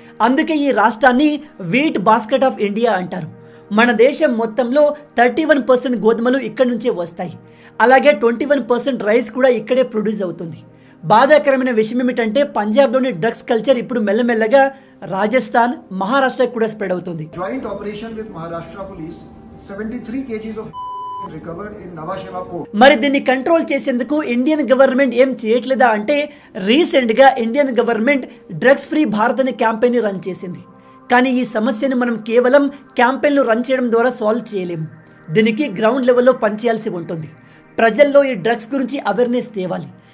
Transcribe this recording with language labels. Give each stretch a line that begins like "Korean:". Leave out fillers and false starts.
Telugu: అందుకే ఈ రాష్ట్రాన్ని వీట్ బాస్కెట్ ఆఫ్ ఇండియా అంటారు. మన దేశం మొత్తంలో 31% గోధుమలు ఇక్కడి నుంచే వస్తాయి. అలాగే 21% రైస్ కూడా ఇక్కడే ప్రొడ్యూస్ అవుతుంది. బాధాకరమైన విషయం ఏమిటంటే పంజాబ్లోని డ్రగ్స్ కల్చర్ ఇప్పుడు మెల్లమెల్లగా రాజస్థాన్, మహారాష్ట్రకు కూడా స్ప్రెడ్ అవుతుంది.
English: Joint operation with Maharashtra police, 73 kgs of recovered in Nhava Sheva port.
Telugu: మరి దీన్ని కంట్రోల్ చేసేందుకు ఇండియన్ గవర్నమెంట్ ఏం చేయట్లేదా అంటే, రీసెంట్గా Indian government drugs free Bharat అనే క్యాంపెయిన్ రన్ చేసింది. కానీ ఈ సమస్యను మనం కేవలం క్యాంపెయిన్లు రన్ చేయడం ద్వారా సాల్వ్ చేయలేము. దీనికి గ్రౌండ్ లెవెల్లో పనిచేయాల్సి ఉంటుంది. ప్రజల్లో ఈ డ్రగ్స్ గురించి అవేర్నెస్ తేవాలి.